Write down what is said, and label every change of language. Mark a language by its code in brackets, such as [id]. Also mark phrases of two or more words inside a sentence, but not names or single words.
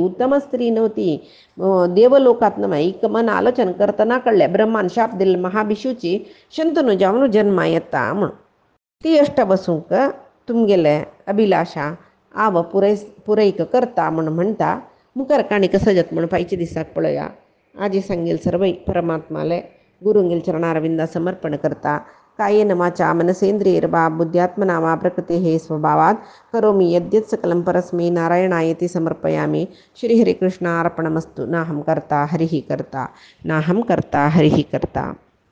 [kok] उत्तम स्त्री नव्हती देवलोकांत न्हय हिक मन आलोचन करतना कळ्ळें ब्रह्मान शाप दिल्ले महाभिशूची शंतनू जावन जन्मा येता म्हूण ती अष्टवसूंक तुमगेले अभिलाशा आव पुरैक करता म्हूण म्हणटा मुखार काणी कसं जाता म्हूण फायच्या दिसाक पळया आजी सांगेल सर्वै परमात्माले गुरुंगेल चरणारविंदा समर्पण करता [sa] कायेन वाचा मनसेंद्रियैर्वा बुद्ध्यात्मना वा प्रकृतेः स्वभावात् करोमि यद्यत् सकलं परस्मै नारायणायति समर्पयामि श्रीहरिकृष्णार्पणमस्तु नाहं कर्ता हरिः कर्ता नाहं कर्ता हरिः कर्ता।